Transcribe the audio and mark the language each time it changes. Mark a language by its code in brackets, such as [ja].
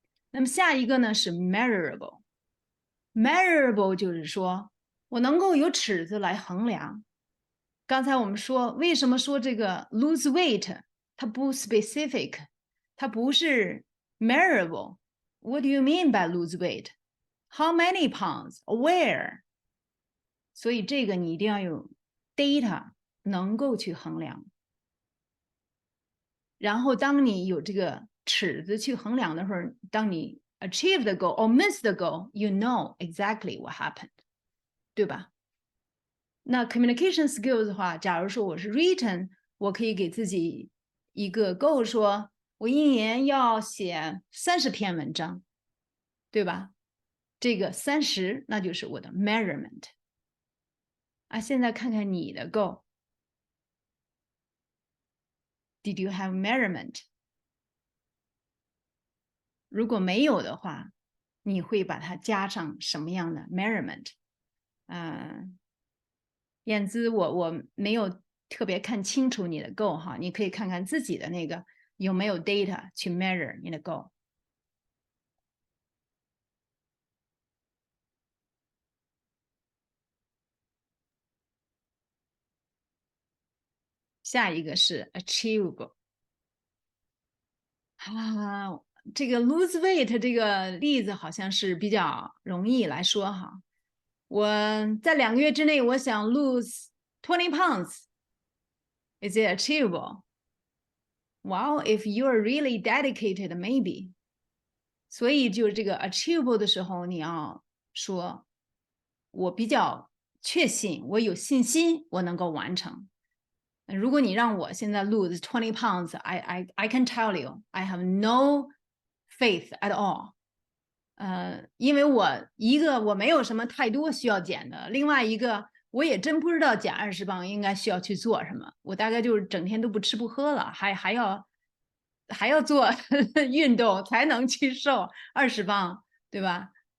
[zh] 那么下一个呢是 measurable。measurable 就是说我能够有尺子来衡量。刚才我们说为什么说这个 lose weight 它不 specific， 它不是 measurable。 [en] What do you mean by lose weight? How many pounds? Where? [zh] 所以这个你一定要有 data 能够去衡量。然后当你有这个尺子去衡量的时候，当你 [en] achieve the goal or miss the goal, you know exactly what happened， [zh] 对吧？那 communication skills 的话，假如说我是 written， 我可以给自己一个 goal， 说我一年要写30篇文章，对吧？这个30那就是我的 measurement。啊，现在看看你的 goal。 [en] Did you have measurement？ [zh] 如果没有的话，你会把它加上什么样的 measurement？燕姿，我没有特别看清楚你的 goal 哈，你可以看看自己的那个有没有 data 去 measure 你的 goal。下一个是 achievable。这个 lose weight 这个例子好像是比较容易来说哈。我在2个月之内，我想 [en] lose 20 pounds。 Is it achievable? Well, if you are really dedicated, maybe. [zh] 所以就是这个 achievable 的时候，你要说，我比较确信，我有信心，我能够完成。如果你让我现在 [en] lose 20 pounds, I can tell you, I have no faith at all。 [zh] 因为我没有什么太多需要减的，另外一个我也真不知道减20磅应该需要去做什么，我大概就是整天都不吃不喝了，还要做运动才能去瘦20磅，对吧？